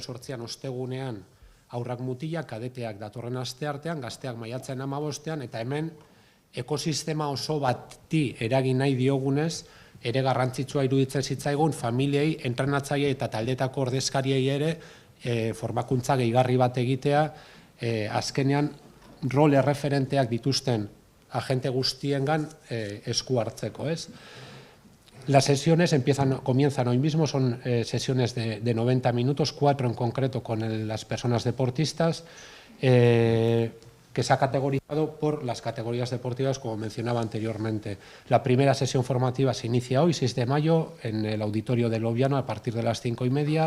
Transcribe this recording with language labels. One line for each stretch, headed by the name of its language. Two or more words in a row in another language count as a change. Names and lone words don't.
Basque: 8an ostegunean aurrak mutilak, kadeteak datorren asteartean, gazteak maiatzaren 15ean, eta hemen ekosistema oso bati eragin nahi diogunez, ere garrantzitsua iruditzen zitzaigun familiei, entrenatzaileei eta taldetako ordezkariei ere formakuntza gehigarri bat egitea, azkenean rol erreferenteak dituzten agente guztiengan esku hartzeko, ez?
Spanish: Las sesiones comienzan hoy mismo, son sesiones de 90 minutos, 4 en concreto con las personas deportistas, que se ha categorizado por las categorías deportivas, como mencionaba anteriormente. La primera sesión formativa se inicia hoy, 6 de mayo, en el auditorio de Loviano, a partir de las 5:30.